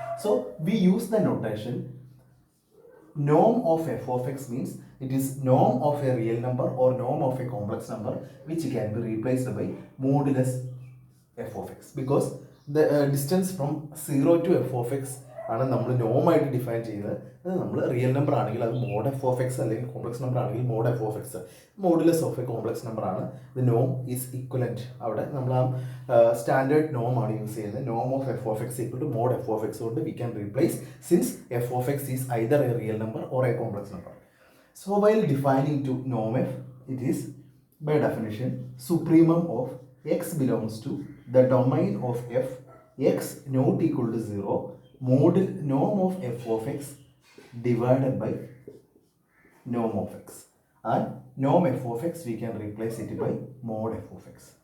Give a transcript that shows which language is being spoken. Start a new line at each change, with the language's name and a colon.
English: So we use the notation norm of f of x means it is norm of a real number or norm of a complex number, which can be replaced by modulus f of x, because the distance from 0 to f of x
Malayalam: ആണ് നമ്മൾ നോം ആയിട്ട് define ചെയ്യുന്നത്. അത് നമ്മൾ real number ആണെങ്കിൽ അത് mode F of X അല്ലെങ്കിൽ complex number ആണെങ്കിൽ mode F of X,
English: modulus of A complex number
Malayalam: ആണ്. ഇത് നോം ഈസ് ഇക്വലൻറ്റ്. അവിടെ നമ്മൾ ആ സ്റ്റാൻഡേർഡ് നോം ആണ് യൂസ് ചെയ്യുന്നത്.
English: Noam of F of X equal to mode F of X കൊണ്ട് we can replace since F of X is either A real number or A complex number. So while defining to norm f, it is by definition supremum of x belongs to the domain of f, x not equal to 0, mod norm of f of x divided by norm of x, and norm f of x we can replace it by mod f of x.